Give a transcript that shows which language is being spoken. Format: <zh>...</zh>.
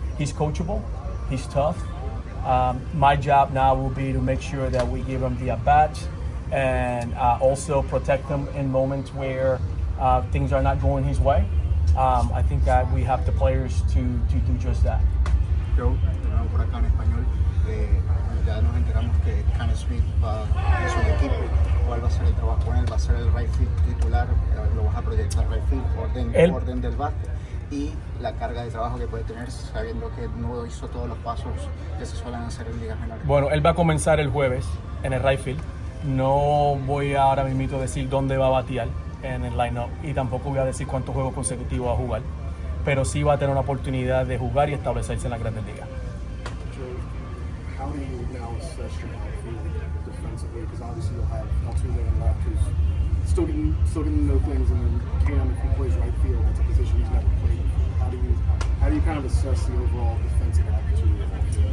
<en>He's coachable, he's tough. My job now will be to make sure that we give him the at-bat and also protect him in moments where things are not going his way. I think that we have the players to do just that.</en> <es>Joe, por acá en español, ya nos enteramos que Ken Smith va a su equipo. ¿Cuál va a ser el trabajo con él? ¿Va a ser el right field titular? ¿Lo vas a proyectar right field? Orden del bat. Y la carga de trabajo que puede tener sabiendo que no hizo todos los pasos que se suelen hacer en ligas menores. Bueno, él va a comenzar el jueves en el right field. No voy ahora mismo a decir dónde va a batear en el line-up y tampoco voy a decir cuántos juegos consecutivos va a jugar, pero sí va a tener una oportunidad de jugar y establecerse en la Grandes Ligas.</es> <en>So, how do you now assess your outfield defensively? Because obviously you'll have Altuve and left who's still getting to know things, and then Cam, if he plays right field, that's a position he's never played before. How do you kind of assess the overall defensive opportunity?</en>